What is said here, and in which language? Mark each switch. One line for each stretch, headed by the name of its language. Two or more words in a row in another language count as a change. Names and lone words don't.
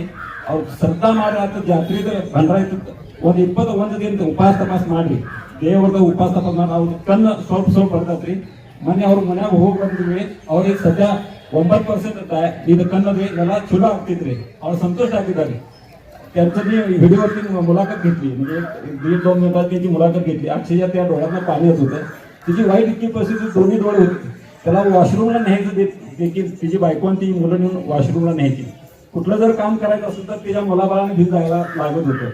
Kannada: ಅವ್ರು ಶ್ರದ್ಧಾ ಮಾಡಿ ಆತ ಜಾತ್ರೆದ ಭಂಡಾರ ಇತ್ತು ಒಂದು 21 ದಿನ ಉಪವಾಸ ತಪಾಸ್ ಮಾಡ್ರಿ. ದೇವರದ ಉಪವಾಸ ತಪಾಸ್ ಮಾಡಿ ಅವ್ರ ಕಣ್ಣು ಸ್ವಲ್ಪ ಬರ್ತೈತ್ರಿ. ಮೊನ್ನೆ ಅವ್ರ ಮನ್ಯಾಗ ಹೋಗಿ ಬಂದಿದ್ವಿ. ಅವ್ರಿಗೆ ಸದ್ಯ 9% ಇದು ಕಣ್ಣದ್ರಿ ಎಲ್ಲ ಚಲೋ ಆಗ್ತಿದ್ರಿ. ಅವ್ರು ಸಂತೋಷ ಆಗಿದ್ದಾರೆ.
Marathi: त्यांचं मी व्हिडिओवरती मुलाखत घेतली, म्हणजे 1-2 मिनिटात त्याची मुलाखत घेतली. अक्षरशः त्या डोळ्यांना पाणी येत होतं. तिची वाईट इतकी परिस्थिती, दोन्ही डोळे होते. त्याला वॉशरूमला न्यायचं देखील तिची बायको आणि ती मुलं नेऊन वॉशरूमला न्यायची. कुठलं जर काम करायचं असेल तर तिच्या मुलाबाळांना घेऊन जायला लागत होतं.